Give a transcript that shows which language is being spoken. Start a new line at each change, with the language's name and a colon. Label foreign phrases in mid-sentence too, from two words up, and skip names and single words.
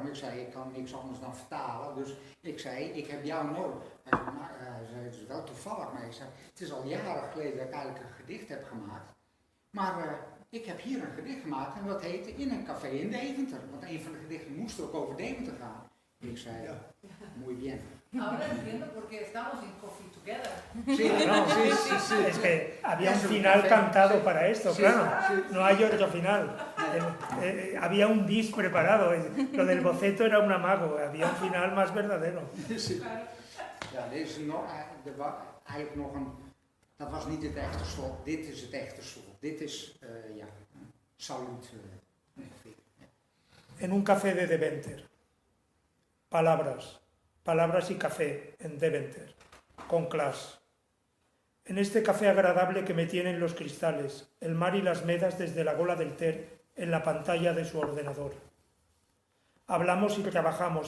Dutch: Maar ik zei, ik kan niks anders dan vertalen. Dus ik zei, ik heb jou nodig. Hij zei, het is wel toevallig. Maar ik zei, het is al jaren geleden dat ik eigenlijk een gedicht heb gemaakt. Maar ik heb hier een gedicht gemaakt en dat heette In een café in Deventer. Want een van de gedichten moest ook over Deventer gaan. Ik zei,
Spanish: muy bien. Ahora entiendo por qué estamos in Coffee Together. Sí, No, sí. Es que había un Es un final café. cantado para esto, Sí, claro. sí. No hay otro final. Había un bis preparado. Lo del boceto era un amago. Había un final más verdadero. Sí.
Dutch: Ja, dit is nog, eigenlijk nog een. Dat was niet het echte slot. Dit is het echte slot. Dit is, salut. Ongeveer.
Spanish: En un café de Deventer. Palabras. Palabras y café en Deventer. Con Clash. En este café agradable que me tienen los cristales, el mar y las medas desde la gola del Ter en la pantalla de su ordenador. Hablamos y trabajamos.